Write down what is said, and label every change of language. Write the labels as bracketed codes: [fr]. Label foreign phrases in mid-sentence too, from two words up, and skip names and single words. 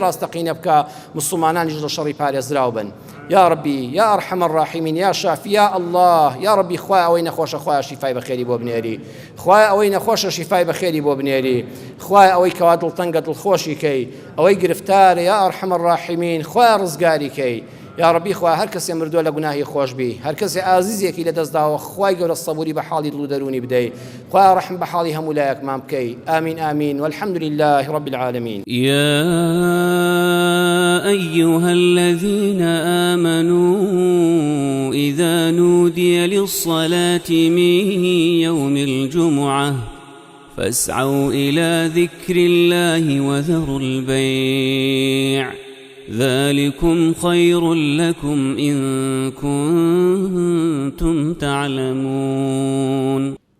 [ckb] ڕاستەقینە بکە مسلمانانیش لە شەڕی پارێزراو بن [ar] یا ڕەبی یا ئەرحەمە الراحیمین یا شافی یا الله یا ڕەبی [ckb] خوا ئەوەی نەخۆشە خوا شیفای بەخێری بۆ بنێری خوا ئەوەی نەخۆشە شیفای بەخێری بۆ بنێری خوا ئەوەی کەوا دڵتەنگە دڵخۆشی کەی ئەوەی گرفتارە [ar] یا ئەرحەمە الراحیمین [ckb] خوا ڕزگاری کەی [ar] یا ڕەبی [ckb] خوا هەر کەسێ مردووە لە گوناهی خۆش بی هەر کەسێ ئازیزێکی لە دەستداوە خوای گەورە سەبوری بە حاڵی دڵ و دەرونی بدەی خوا ڕەحم بە حاڵی هەموو لایەکمان بکەی ئامین ئامین [ar] والحمد لله رب العالمين يا أيها الذين آمنوا إذا نودي للصلاة من يوم الجمعة فاسعوا إلى ذكر الله وذروا البيع ذلكم خير لكم إن كنتم تعلمون